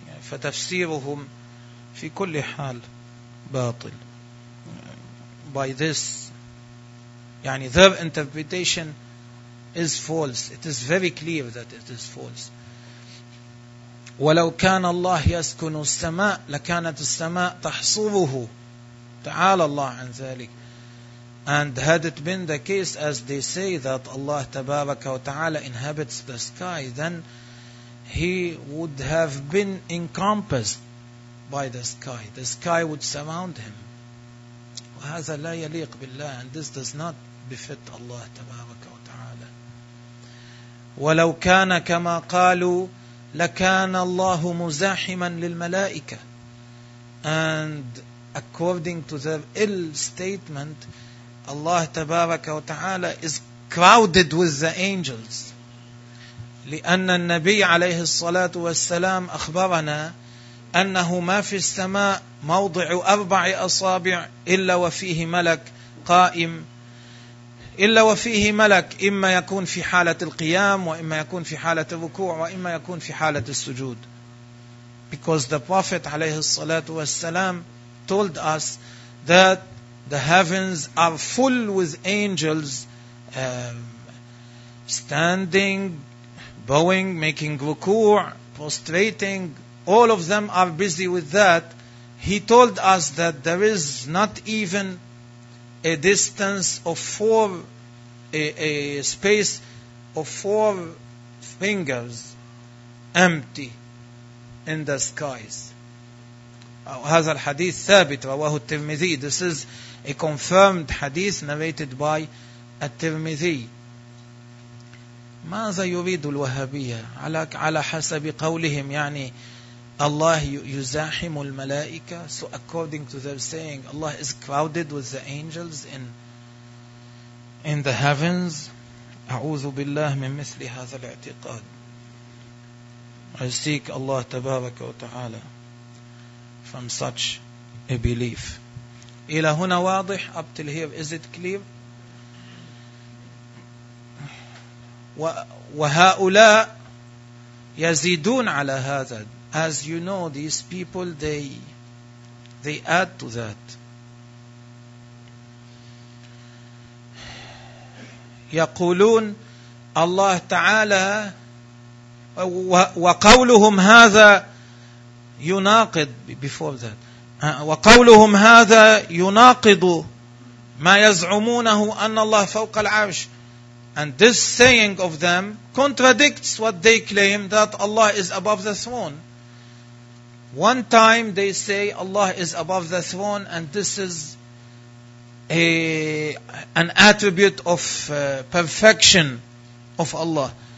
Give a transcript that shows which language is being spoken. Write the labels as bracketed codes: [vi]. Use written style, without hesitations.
[ar] فتفسيرهم في كل حال باطل. [en] By this, يعني their interpretation is false. It is very clear that it is false. [ar] ولو كان الله يسكن السماء لكانت السماء تحصره. تعالى الله عن ذلك. [en] And had it been the case, as they say, that Allah Tabaraka wa Ta'ala inhabits the sky, then He would have been encompassed by the sky. The sky would surround Him. [ar] وهذا لا يليق بالله, [en] and this does not befit Allah Tabaraka wa Ta'ala. [ar] ولو كان كما قالوا لكان الله مزاحما للملائكة. [en] And according to their ill statement, Allah Tabaraka wa Ta'ala is crowded with the angels. [ar] لأن النبي عليه الصلاة والسلام أخبرنا أنه ما في السماء موضع أربع أصابع إلا وفيه ملك قائم, إلا وفيه ملك إما يكون في حالة القيام وإما يكون في حالة الركوع وإما يكون في حالة السجود. [en] Because the Prophet [ar] عليه الصلاة والسلام [en] told us that the heavens are full with angels standing, bowing, making ruku', prostrating, all of them are busy with that. He told us that there is not even a distance of four, a space of four fingers empty in the skies. [ar] هذا الحديث ثابت رواه الترمذي. [en] This is a confirmed hadith narrated by الترمذي. [ar] ماذا يريد الوهابية على حسب قولهم؟ يعني الله يزاحم الملائكة. [en] So according to their saying, Allah is crowded with the angels in the heavens. [ar] أعوذ بالله من مثل هذا الاعتقاد. [en] I seek Allah [ar] تبارك وتعالى [en] from such a belief. [ar] إلى هنا واضح؟ [en] Up till here, is it clear? [ar] وهؤلاء يزيدون على هذا. [en] As you know, these people, they add to that. [ar] يقولون الله تعالى وقولهم هذا يناقض [en] before that. [ar] وقولهم هذا يناقض ما يزعمونه أن الله فوق العرش. [en] And this saying of them contradicts what they claim that Allah is above the throne. One time they say Allah is above the throne, and this is an attribute of perfection of Allah.